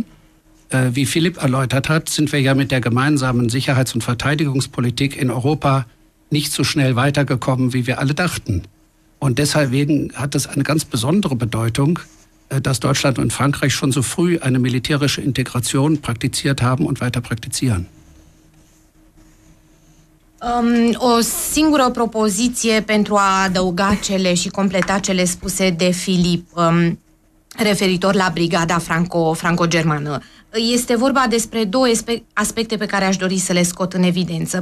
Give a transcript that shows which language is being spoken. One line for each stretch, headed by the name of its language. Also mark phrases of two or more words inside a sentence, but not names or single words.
German: Wie Philipp erläutert hat, sind wir ja mit der gemeinsamen Sicherheits- und Verteidigungspolitik in Europa nicht so schnell weitergekommen, wie wir alle dachten. Und deswegen hat es eine ganz besondere Bedeutung, dass Deutschland und Frankreich schon so früh eine militärische Integration praktiziert haben und weiter praktizieren.
Romanian: O singură propoziție pentru a adăuga și completa cele spuse de Filip referitor la brigada franco-germană. Este vorba despre două aspecte pe care aș dori să le scot în evidență.